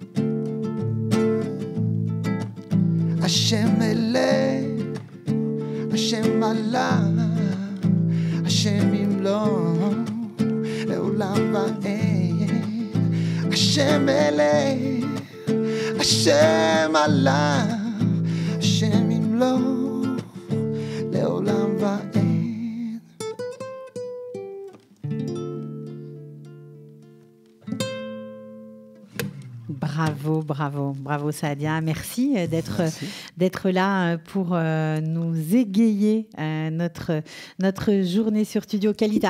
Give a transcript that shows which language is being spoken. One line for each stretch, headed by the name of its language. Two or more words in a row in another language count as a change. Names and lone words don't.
Hebrew: השם מלך, השם עלה, השם ימלוך לעולם ועד, השם מלך, השם עלה, השם ימלוך לעולם ועד.
French: Bravo, bravo, bravo Saadia. Merci d'être là pour nous égayer notre journée sur Studio Kalita.